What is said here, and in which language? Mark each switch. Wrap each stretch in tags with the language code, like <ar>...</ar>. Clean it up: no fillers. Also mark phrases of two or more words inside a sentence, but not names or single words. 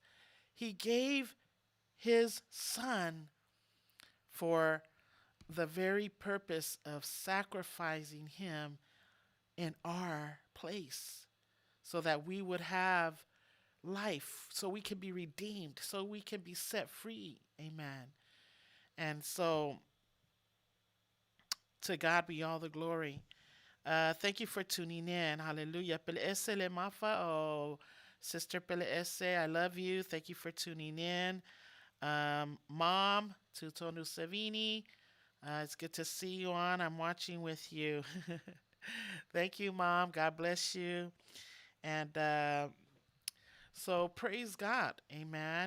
<en>He gave his son for the very purpose of sacrificing him in our place so that we would have life, so we can be redeemed, so we can be set free. Amen. And so To God be all the glory. Thank you for tuning in. Hallelujah. Pele ese le mafa. Oh, Sister Pele ese, I love you. Thank you for tuning in. Mom, Tutonu Savini, it's good to see you on. I'm watching with you. Thank you, Mom. God bless you. And so praise God. Amen.</en>